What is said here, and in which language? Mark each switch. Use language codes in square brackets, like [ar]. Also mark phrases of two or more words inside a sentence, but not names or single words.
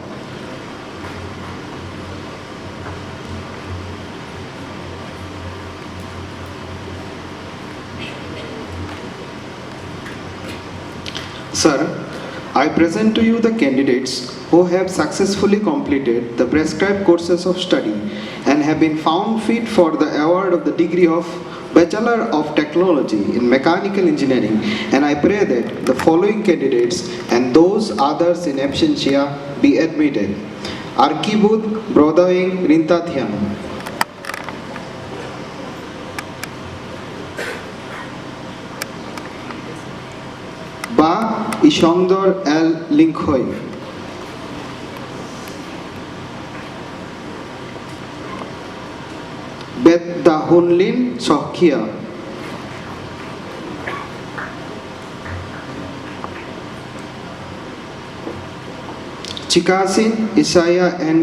[en] Sir, I present to you the candidates who have successfully completed the prescribed courses of study and have been found fit for the award of the degree of Bachelor of Technology in Mechanical Engineering, and I pray that the following candidates and those others in absentia be admitted. Arkibud Brodoing Rintathiam, Ba Ishongdor L. Linkhoi, Bet Dahunlin Sohkia, Chikasin Isaiah N.